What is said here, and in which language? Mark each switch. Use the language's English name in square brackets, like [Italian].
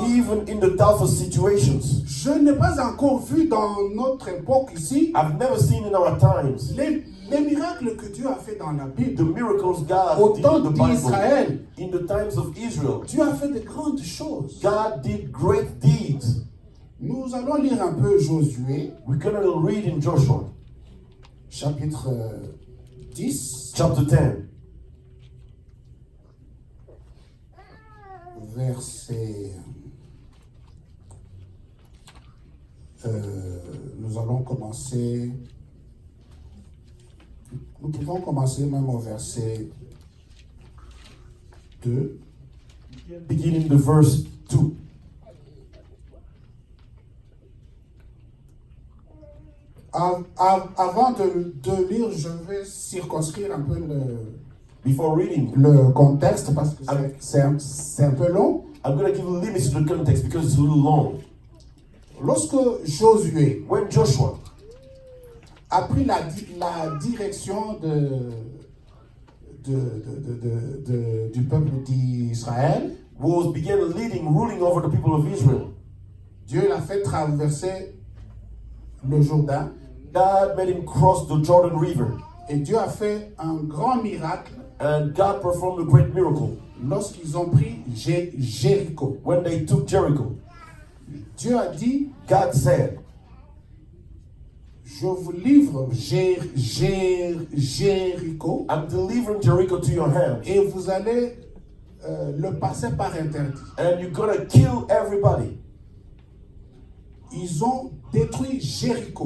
[English] even in the toughest situations. [French] Je n'ai pas encore vu dans notre époque ici [English] I've never seen in our times [French] les miracles que Dieu a fait dans la Bible. [English] the miracles God [French] Au [English] did [French] temps [English] in the Bible. [French] d'Israël, [English] In the times of Israel, [French] Dieu a fait de grandes choses. [English] God did great deeds. [French] Nous allons lire un peu Josué, [English] We're going to read in Joshua [French] chapitre 10, [English] chapter 10, [French] verset... nous allons commencer... Nous pouvons commencer même au verset 2. [English] beginning the verse 2. [French] Avant de lire, je vais circonscrire un peu [English] Before reading, [French] le contexte parce que c'est un peu long. [English] I'm going to give limits to the context because it's a little long. [French] Lorsque Josué [English] When Joshua [French] a pris la direction du peuple d'Israël, [English] began ruling over the people of Israel, [French] Dieu l'a fait traverser le Jourdain [English] God made him cross the Jordan River. [French] et Dieu a fait un grand miracle [English] And God performed a great miracle [French] lorsqu'ils ont pris Jéricho. [English] when they took Jericho. [French] Dieu a dit, [English] God said, [French] je vous livre Jéricho [English] I'm delivering Jericho to your hands. [French] et vous allez le passer par interdit. [English] And you're going to kill everybody. [French] Ils ont détruit Jéricho.